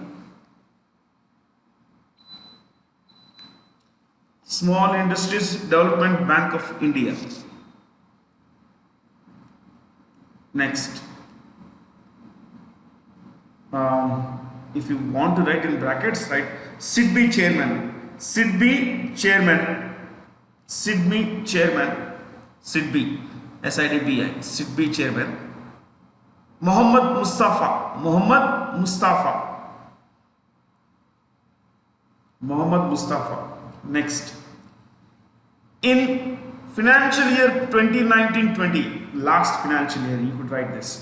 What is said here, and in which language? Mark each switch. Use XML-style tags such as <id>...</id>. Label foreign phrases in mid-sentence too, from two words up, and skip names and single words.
<en>Small Industries Development Bank of India. Next. If you want to write in brackets, write SIDBI chairman. SIDBI chairman. SIDBI chairman. SIDBI. SIDBI. SIDBI chairman. Muhammad Mustafa. Muhammad Mustafa. Muhammad Mustafa. Next. In financial year 2019-20, last financial year, you could write this.</en>